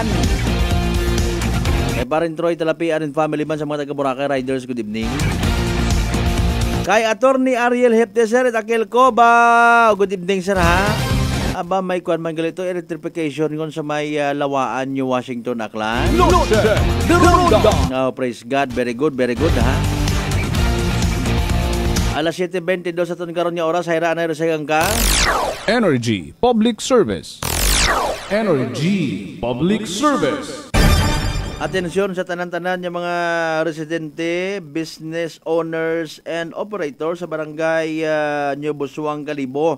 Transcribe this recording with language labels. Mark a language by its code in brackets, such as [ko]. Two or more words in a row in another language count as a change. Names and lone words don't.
[akl] Kay Parin Troy Talapian and family man sa mga taga-Boracay Riders, [en] good evening. [akl] Kay Attorney Ariel Hepteser at Akil Coba, [en] good evening sir, [akl] ha? Aba, may kuwan man galito, electrification ngon sa may Lawaan, New Washington, Aklan. [es] Noche de Ronda. [en] Oh, praise God. Very good, ha? [akl] Alas 7:22 sa ton karon nga oras, hayraan na resagang ka. [en] Energy Public Service. Energy Public Service. [akl] Atensyon sa tanan-tanan ng mga residente, [en] business owners, and operators [akl] sa barangay New Busuang, Kalibo.